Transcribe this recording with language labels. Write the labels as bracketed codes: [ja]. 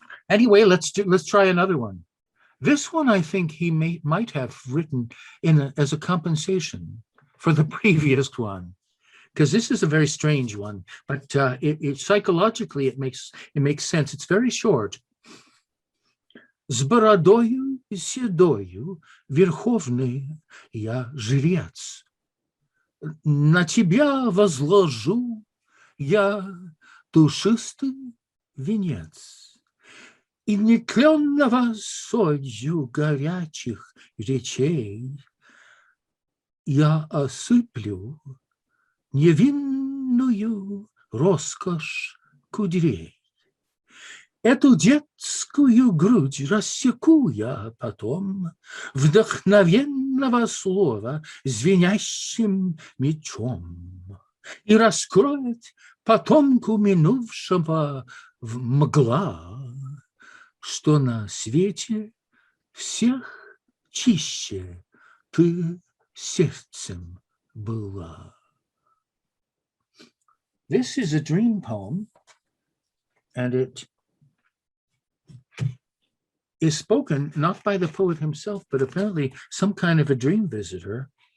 [en] Anyway, let's try another one. This one, I think he might have written as a compensation for the previous one, because this is a very strange one, but psychologically it makes sense. It's very short. [ru] С бородою седою, верховный я жрец, на тебя возложу я душистый венец. И нетленного солью горячих речей я осыплю невинную роскошь кудрей. Эту детскую грудь рассеку я потом вдохновенного слова звенящим мечом и раскроет потомку минувшего мгла, что на свете всех чище ты сердцем была. [en] This is a dream poem, and it is spoken not by the poet himself, but apparently some kind of a dream visitor.